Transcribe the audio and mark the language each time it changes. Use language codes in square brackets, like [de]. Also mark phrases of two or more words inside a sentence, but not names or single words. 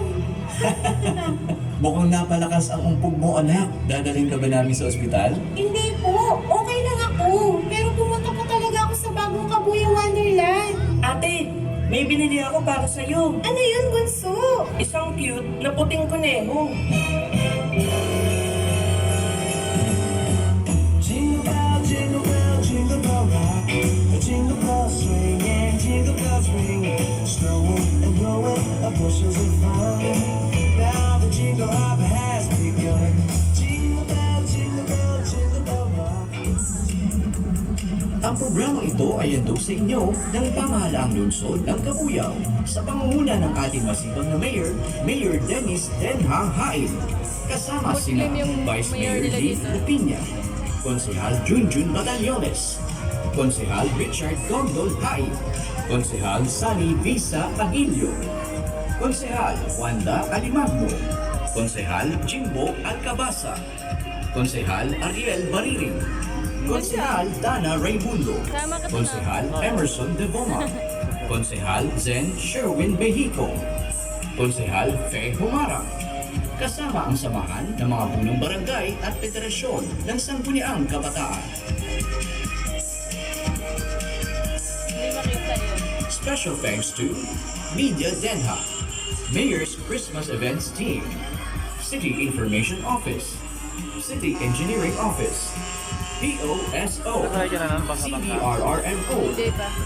[tl] Mukhang napalakas ang umpog mo, anak. Dadalhin ka ba namin sa ospital? Hindi po, okay lang ako. Pero pumunta po talaga ako sa bagong Kabuyao Wonderland. Ate, may binili ako para sa'yo. Ano yun, bunso? Isang cute na puting kuneho. [en] Jingle bell, jingle bell rock. Jingle bells swing and jingle bells ring. Snowing and blowing bushels of fun. Now the jingle hop has begun. Jingle bell, jingle bell, jingle bell rock. [tl] Ang programang ito ay handog sa inyo ng pamahalaang lungsod ng Kabuyaw sa pangunguna ng ating masipag na Mayor, Mayor Dennis Denhang Hain. Kasama sina Vice Mayor Lee Lupina, Konsehal Junjun Batallones, Konsehal Richard Gondol Hain, Konsehal Sunny Visa Aguilio, Konsehal Wanda Alimagno, Konsehal Jimbo Alcabasa, Konsehal Ariel Bariring, Konsehal Dana Raimundo, Konsehal Emerson Devoma, Konsehal Zen Sherwin Behico, Konsehal Fe Humara. Kasama ang samahan ng mga punong barangay at federasyon ng Sangguniang Kabataan. [en] Special thanks to Media Denha, Mayor's Christmas Events Team, City Information Office, City Engineering Office, POSO, CDRRMO,